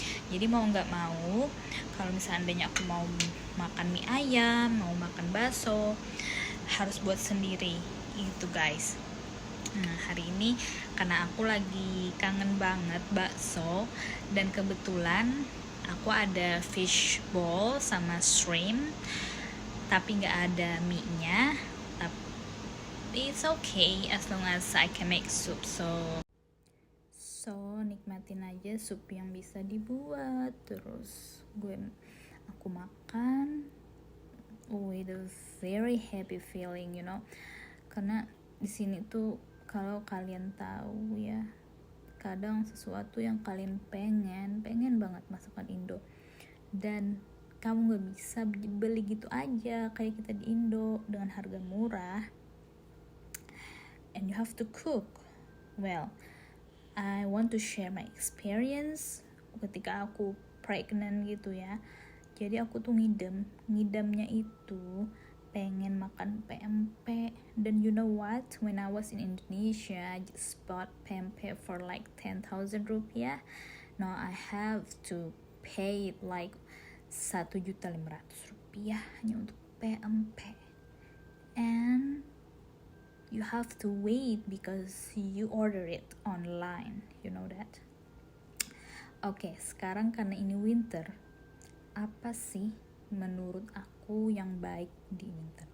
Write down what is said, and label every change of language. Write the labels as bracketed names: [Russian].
[Indonesian] Jadi mau nggak mau, kalau misalnya aku mau makan mie ayam, mau makan bakso, harus buat sendiri gitu guys. Nah, hari ini karena aku lagi kangen banget bakso, dan kebetulan aku ada fish ball sama shrimp, tapi nggak ada mie-nya. Tapi [English] it's okay as long as I can make soup. So [Indonesian] nikmatin aja sup yang bisa dibuat. Terus aku makan [English] with a very happy feeling, [Indonesian] karena di sini tuh kalau kalian tahu ya, kadang sesuatu yang kalian pengen banget masakan Indo, dan kamu gak bisa beli gitu aja kayak kita di Indo dengan harga murah, [English] and you have to cook. Well, I want to share my experience [Indonesian] ketika aku [English] pregnant [Indonesian] gitu ya. Jadi aku tuh ngidamnya itu pengen makan pempek. Dan [English] you know what, when I was in Indonesia, I just bought pempek for like 10,000 rupiah. Now I have to pay it like 1.500.000 rupiah [Indonesian] hanya untuk [English] pempek. And you have to wait because you order it online, you know that. [Indonesian] Oke, sekarang karena ini winter, apa sih menurut aku yang baik di winter?